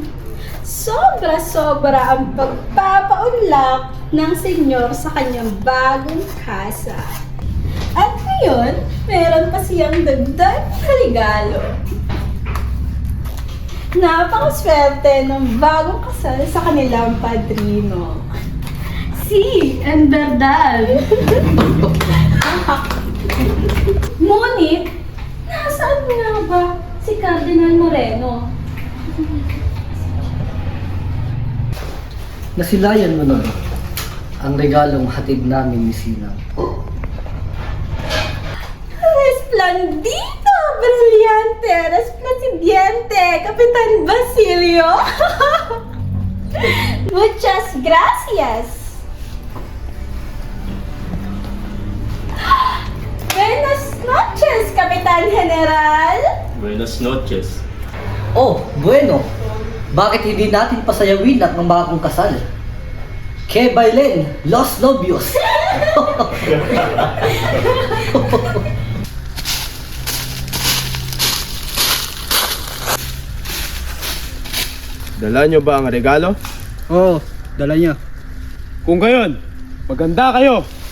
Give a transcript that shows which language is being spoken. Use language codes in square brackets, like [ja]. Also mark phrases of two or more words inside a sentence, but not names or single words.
[tl] Sobra-sobra ang pagpapaunlak ng senyor sa kanyang bagong kasa. At ngayon, meron pa siyang dagdag na regalo. Napakaswerte ng bagong kasal sa kanilang padrino. [es] Si, en verdad. [tl] Ngunit, nasaan nga ba si Cardinal Moreno? Nasilayan mo na ba ang regalong hatid namin ni Sinang? [es] Resplandito, brillante, resplandiente, Kapitan Basilio. Muchas gracias. Buenas noches, Kapitan General. Buenas noches. Oh, bueno. [tl] Bakit hindi natin pasayawin ang bagong kasal? [es] Que bailen los novios. [tl] Dala nyo ba ang regalo? Oo, dala niya. Kung gayon, maganda kayo!